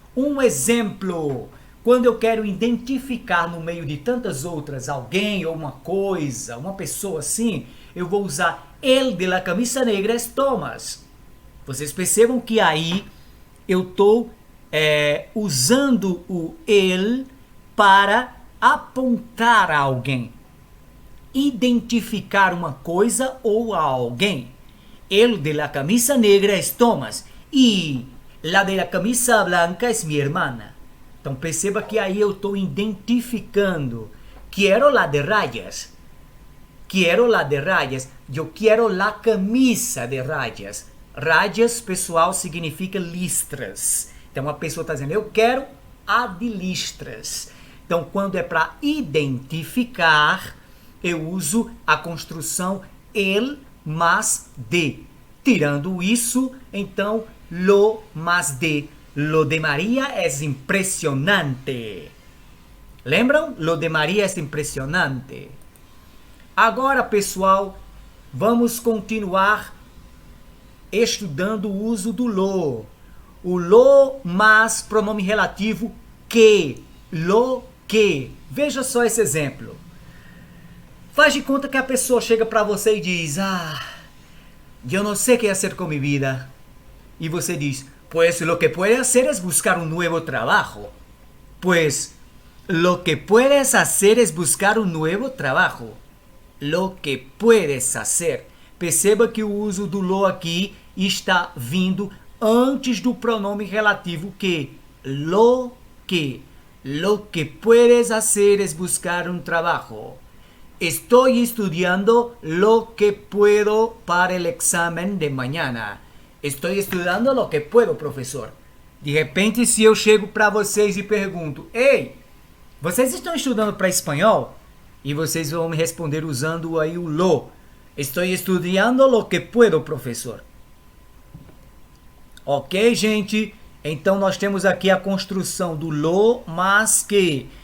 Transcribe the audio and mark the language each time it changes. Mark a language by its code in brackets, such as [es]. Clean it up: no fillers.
[pt] Um exemplo, quando eu quero identificar no meio de tantas outras alguém ou uma coisa, uma pessoa assim, eu vou usar [es] el de la camisa negra es Thomas. [pt] Vocês percebam que aí eu estou usando o el para apontar a alguém, identificar uma coisa ou a alguém. [es] El de la camisa negra es Thomas e la de la camisa blanca es mi hermana. [pt] Então perceba que aí eu estou identificando. [es] Quero la de rayas. Quero la de rayas. [pt] Eu quero [es] la camisa de rayas. [pt] Rayas, pessoal, significa listras. Então a pessoa está dizendo, eu quero a de listras. Então quando é para identificar, eu uso a construção el mais de. Tirando isso, então, lo más de. Lo de Maria é impressionante. Lembram? Lo de Maria é impressionante. Agora, pessoal, vamos continuar estudando o uso do lo. O lo mais pronome relativo que. Lo que. Veja só esse exemplo. Faz de conta que a pessoa chega para você e diz, eu não sei o que fazer com minha vida. E você diz, [es] pues lo que puedes hacer es buscar un nuevo trabajo. Pues lo que puedes hacer es buscar un nuevo trabajo. Lo que puedes hacer. [pt] Perceba que o uso do lo aqui está vindo antes do pronome relativo que. [es] Lo que. Lo que puedes hacer es buscar un trabajo. Estoy estudiando lo que puedo para el examen de mañana. Estoy estudiando lo que puedo, professor. [pt] De repente, se eu chego para vocês e pergunto, ei, vocês estão estudando para espanhol? E vocês vão me responder usando aí o lo. Estou estudando [es] lo que puedo, professor. [pt] Ok, gente? Então nós temos aqui a construção do lo mas que.